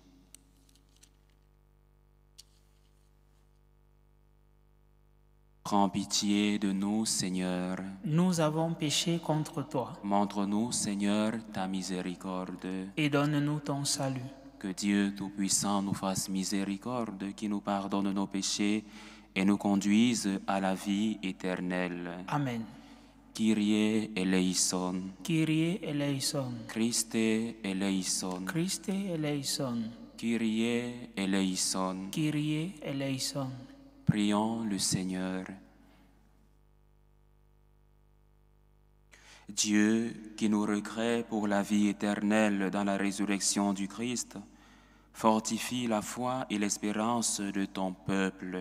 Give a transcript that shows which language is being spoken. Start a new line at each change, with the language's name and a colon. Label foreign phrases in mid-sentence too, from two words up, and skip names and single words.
French: Prends pitié de nous, Seigneur. Nous avons péché contre toi. Montre-nous, Seigneur, ta miséricorde. Et donne-nous ton salut. Que Dieu Tout-Puissant nous fasse miséricorde, qui nous pardonne nos péchés et nous conduise à la vie éternelle. Amen.
Greek: Κύριε ελέησον. Κύριε ελέησον. Χριστέ ελέησον. Χριστέ ελέησον. Κύριε ελέησον. Κύριε ελέησον.
French: Prions le Seigneur. Dieu, qui nous recrée pour la vie éternelle dans la résurrection du Christ, fortifie la foi et l'espérance de ton peuple.